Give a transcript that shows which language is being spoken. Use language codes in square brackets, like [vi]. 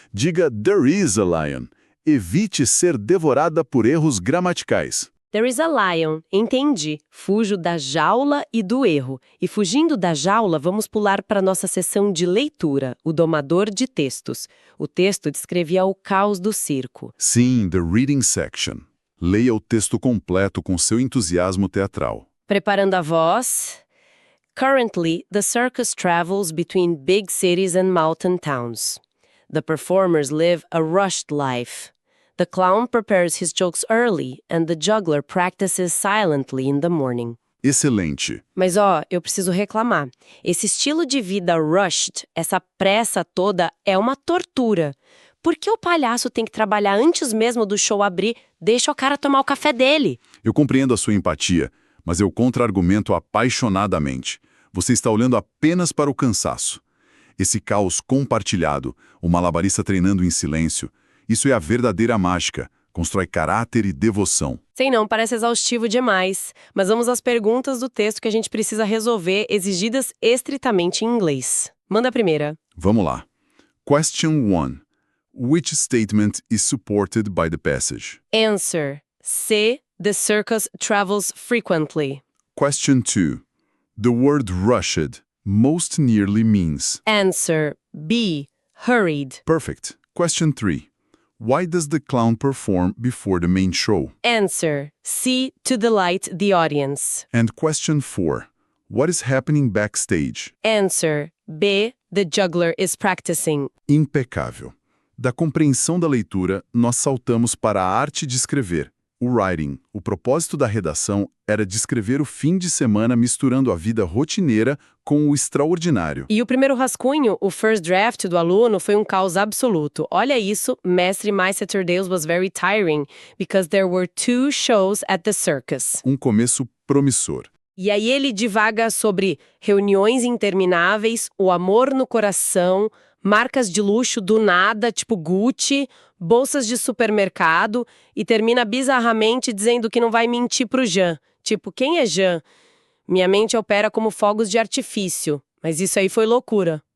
[pt] Diga [en] there is a lion. [pt] Evite ser devorada por erros gramaticais. [en] There is a lion. [pt] Entendi. Fujo da jaula e do erro. E fugindo da jaula, vamos pular para nossa sessão de leitura, o domador de textos. O texto descrevia o caos do circo. [en] Sim, the reading section. [pt] Leia o texto completo com seu entusiasmo teatral. Preparando a voz. [en] Currently, the circus travels between big cities and mountain towns. The performers live a rushed life. The clown prepares his jokes early, and the juggler practices silently in the morning. [pt] Excelente. Mas eu preciso reclamar. Esse estilo de vida rushed, essa pressa toda, é uma tortura. Por que o palhaço tem que trabalhar antes mesmo do show abrir? Deixa o cara tomar o café dele. Eu compreendo a sua empatia, mas eu contra-argumento apaixonadamente. Você está olhando apenas para o cansaço. Esse caos compartilhado, o malabarista treinando em silêncio, isso é a verdadeira mágica. Constrói caráter e devoção. Sei não, parece exaustivo demais. Mas vamos às perguntas do texto que a gente precisa resolver, exigidas estritamente em inglês. Manda a primeira. Vamos lá. [en] Question 1. Which statement is supported by the passage? Answer. C. The circus travels frequently. Question 2. The word rushed most nearly means. Answer. B. Hurried. Perfect. Question 3. Why does the clown perform before the main show? Answer. C. To delight the audience. And question 4. What is happening backstage? Answer. B. The juggler is practicing. [pt] Impecável. Da compreensão da leitura, nós saltamos para a arte de escrever. O writing, o propósito da redação, era descrever o fim de semana misturando a vida rotineira com o extraordinário. E o primeiro rascunho, o first draft do aluno, foi um caos absoluto. Olha isso, mestre, [en] my Saturdays was very tiring, because there were 2 shows at the circus. [pt] Um começo promissor. E aí ele divaga sobre reuniões intermináveis, o amor no coração, marcas de luxo do nada, tipo Gucci, bolsas de supermercado, e termina bizarramente dizendo que não vai mentir pro Jean. Tipo, quem é Jean? Minha mente opera como fogos de artifício, mas isso aí foi loucura.